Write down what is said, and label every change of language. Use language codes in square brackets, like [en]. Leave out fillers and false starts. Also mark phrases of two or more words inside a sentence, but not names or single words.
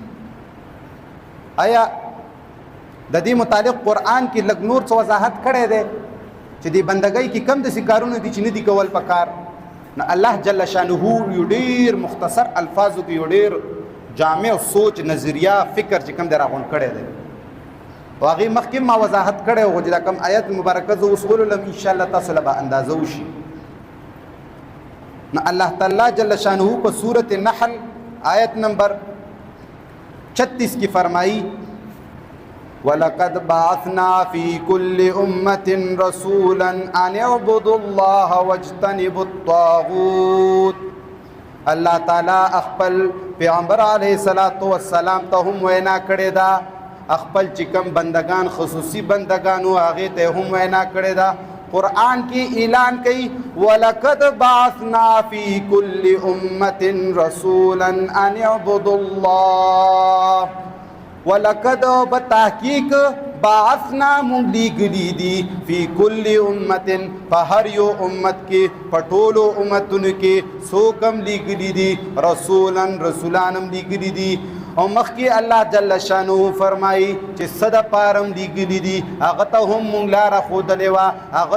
[ps] آیا د دې متعلق قرآن کې لږ نور څه وضاحت کړی دی چې د بندګۍ کې کم داسې کارونه دي چې نه دي کول پکار نو الله [ar] جل شانه [ps] یو ډیر مختصر الفاظو کې یو ډیر جامع سوچ نظریه فکر چې کوم در غون کړی دی او هغه مخکې ما وضاحت کړی و چې دا کوم آیت مبارکه زه اوس ولولم [ar] ان شاء الله [ps] تاسو له اندازه وشي نو الله تعالی [ar] جل شانه [ps] په سورۃ النحل آیت نمبر 36 کی فرمائی [ar] وَلَقَدْ بَعَثْنَا فِي كُلِّ أُمَّةٍ رَسُولًا أَنِ اعْبُدُوا اللَّهَ وَاجْتَنِبُوا الطَّاغُوتَ [ps] اللہ تعالی خپل پیغمبر [ar] علیہ الصلوۃ والسلام [ps] ته هم وینا کړی دا خپل چې کوم بندگان خصوصي بندگان او هغه ته هم وینا کړی دا قرآن کی اعلان کی [ar] وَلَقَدْ بَعَثْنَا فِي كُلِّ أُمَّةٍ رَسُولًا أَنِ اعْبُدُوا اللَّهَ [ps] وَلَقَدْ بتحقیق بعثنا مونږ لیږلي دي [ar] فی کل امت [ps] په هر یو امت کې په ټولو امتونو کې څوک هم لیږلي دي رسولان هم لیږلي دي او مخکې الله [ar] جل شانه [ps] فرمایي چې څه دپاره هم لیږلي دي هغه ته هم مونږ لاره ښودلې وه هغه